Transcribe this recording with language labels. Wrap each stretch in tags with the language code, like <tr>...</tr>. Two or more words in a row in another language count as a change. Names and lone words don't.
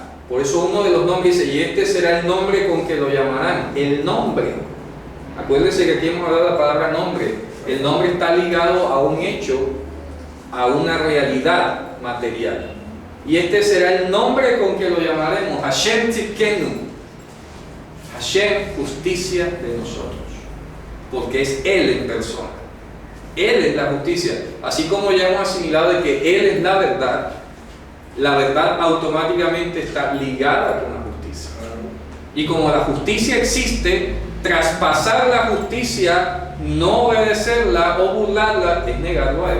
<es>Por eso uno de los nombres dice, y este será el nombre con que lo llamarán. El nombre. Acuérdense que aquí hemos hablado de la palabra nombre. El nombre está ligado a un hecho, a una realidad material. Y este será el nombre con que lo llamaremos.</es> <he>השם צדקנו השם,</he> <es>justicia de nosotros. Porque es Él en persona. Él es la justicia. Así como ya hemos asimilado de que Él es la verdad automáticamente está ligada con la justicia. Y como la justicia existe, traspasar la justicia, no obedecerla o burlarla, es negarlo a Él.</es>